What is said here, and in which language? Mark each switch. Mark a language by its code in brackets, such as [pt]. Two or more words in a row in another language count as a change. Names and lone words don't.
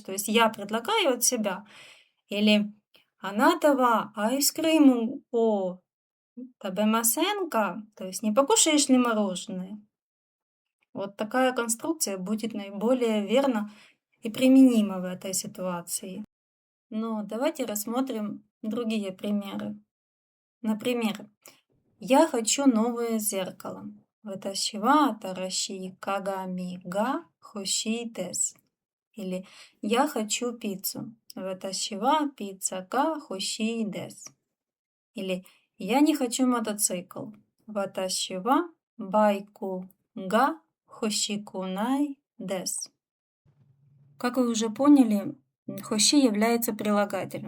[ru] То есть я предлагаю от себя. Или [ja] あなたはアイスクリームを食べませんか, [ru] то есть не покушаешь ли мороженое? Вот такая конструкция будет наиболее верна и применима в этой ситуации. Но давайте рассмотрим другие примеры. Например, я хочу новое зеркало. [ja] 私は新しい鏡が欲しいです. [ru] Или я хочу пиццу. [ja] 私はピザが欲しいです. [ru] Или я не хочу мотоцикл. [ja] 私はバイクが欲しくないです. [ru] Как вы уже поняли, хощи является прилагательным.